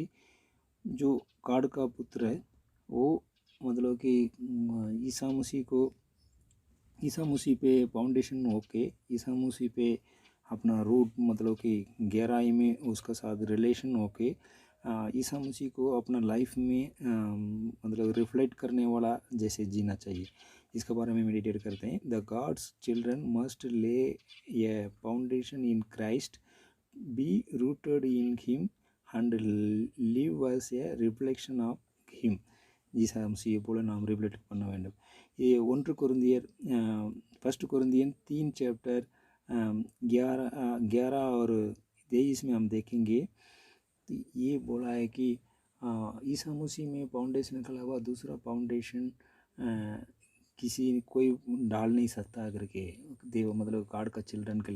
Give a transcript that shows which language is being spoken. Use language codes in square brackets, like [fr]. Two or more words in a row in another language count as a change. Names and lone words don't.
[hi] जो कार्ड का पुत्र है वो मतलब कि ईसा मसीह पे फाउंडेशन होके ईसा मसीह पे अपना रूट मतलब कि गहराई में उसका साथ रिलेशन होके ईसा मसीह को अपना लाइफ में मतलब रिफ्लेक्ट करने वाला जैसे जीना चाहिए। इसके बारे में मेडिटेट करते हैं। [en] The God's children must lay a foundation in Christ, be rooted in him and live as a reflection of him. [ta] ஈசா மசீயை போல நாம் ரிஃப்ளெக்ட் பண்ண வேண்டும்। [hi] ये 1 कुरिन्थियर 3 चैप्टर 11 और 23 में हम देखेंगे। तो ये बोला है कि ईसा मसीह में फाउंडेशन के अलावा दूसरा फाउंडेशन किसी कोई डाल नहीं सकता करके देव मतलब गॉड का चिल्ड्रन के लिए।